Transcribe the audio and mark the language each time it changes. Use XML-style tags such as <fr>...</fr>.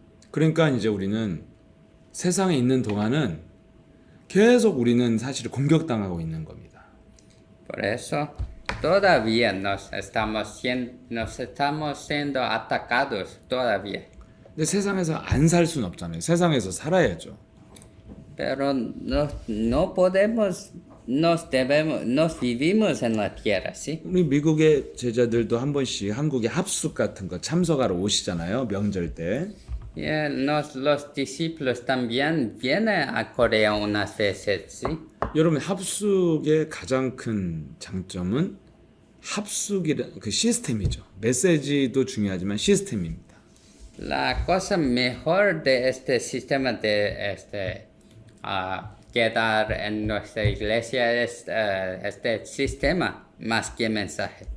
<ko>그러니까 이제 우리는 세상에 있는 동안은 계속 우리는 사실 공격당하고 있는 겁니다.</ko> <es>Por eso todavía nos estamos siendo atacados todavía.</es> <ko>근데 세상에서 안 살 수는 없잖아요. 세상에서 살아야죠.</ko> <es>Pero no podemos, nos vivimos en la tierra, ¿sí?</es> <ko>우리 미국의 제자들도 한 번씩 한국에 합숙 같은 거 참석하러 오시잖아요. 명절 때.</ko> <es>Y los discípulos también vienen a Corea unas veces, ¿sí?</es> <ko>여러분 합숙의 가장 큰 장점은 합숙이라는 그 시스템이죠. 메시지도 중요하지만 시스템입니다.</ko> <es>La cosa mejor de este sistema de quedar en nuestra iglesia es este sistema más que mensaje.</es>